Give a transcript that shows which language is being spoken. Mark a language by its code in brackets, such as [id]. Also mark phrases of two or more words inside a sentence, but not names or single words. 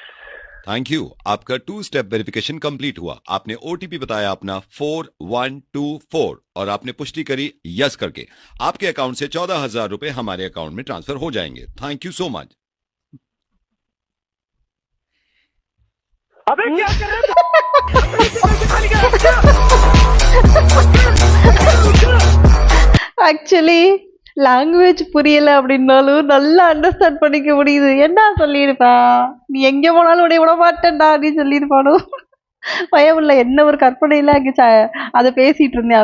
[en] thank you, [hi] आपका 2 [en] step verification [hi] कंप्लीट हुआ। आपने ओटीपी बताया अपना 4124 और आपने पुष्टि करी यस करके। आपके अकाउंट से 14,000 रुपए हमारे अकाउंट में ट्रांसफर हो जाएंगे। [en] thank you so much. [hi] अबे क्या कर रहे हो? [en] actually language [ta] புரியல அப்படின்னாலும் நல்லா அண்டர்ஸ்டாண்ட் பண்ணிக்க முடியுது. என்ன சொல்லியிருப்பா, நீ எங்க போனாலும் உடைய விட மாட்டேன்டா அப்படின்னு சொல்லியிருப்பானோ. பயமில்ல, என்ன ஒரு கற்பனையில அங்க அதை பேசிட்டு இருந்தேன்.